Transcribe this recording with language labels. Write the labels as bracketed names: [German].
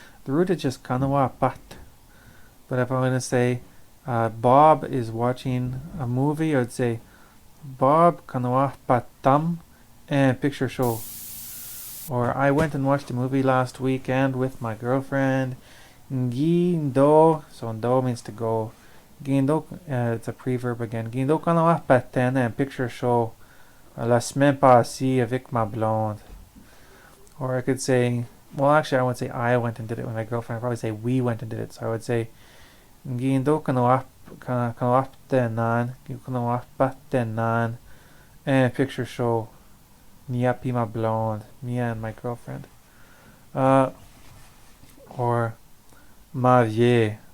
[English] The root is just kanawapat. But if I'm going to say Bob is watching a movie, I would say Bob kanawapatam and picture show. Or I went and watched a movie last weekend with my girlfriend. Gindo, so do means to go. Gindo, it's a preverb again. [Cree] Gindo kanawapaten [English] and picture show. [French] La semaine passée avec ma blonde. [English] Or I could say, well, actually, I would say I went and did it with my girlfriend. I'd probably say we went and did it. So I would say, [Cree] Gindo kanawapatenan [English] and picture show. Niapi [French] ma blonde. [English] Me and my girlfriend. Or [French] ma vieille.